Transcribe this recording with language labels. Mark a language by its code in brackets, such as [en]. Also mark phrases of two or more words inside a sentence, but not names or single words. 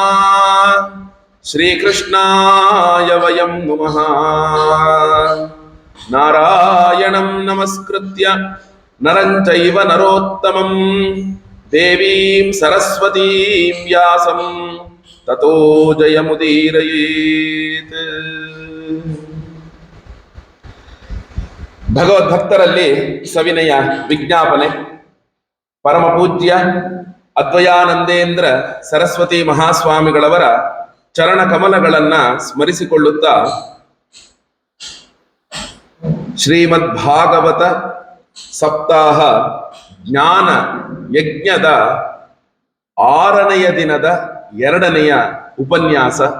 [sa] श्रीकृष्णाय वयं नुमः। नारायणं नमस्कृत्य नरं चैव नरोत्तमं देवीं सरस्वतीं व्यासं ततो जयमुदीरयेत्। [kn] ಭಗವದ್ಭಕ್ತರಲ್ಲಿ ಸವಿನಯ ವಿಜ್ಞಾಪನೆ. ಪರಮ ಪೂಜ್ಯ ಅದ್ವಯಾನಂದೇಂದ್ರ ಸರಸ್ವತಿ ಮಹಾಸ್ವಾಮಿಗಳವರ ಚರಣ ಕಮಲಗಳನ್ನ ಸ್ಮರಿಸಿಕೊಳ್ಳುತ್ತಾ ಶ್ರೀಮದ್ ಭಾಗವತ ಸಪ್ತಾಹ ಜ್ಞಾನ ಯಜ್ಞದ 6ನೆಯ ದಿನದ 2ನೆಯ ಉಪನ್ಯಾಸ.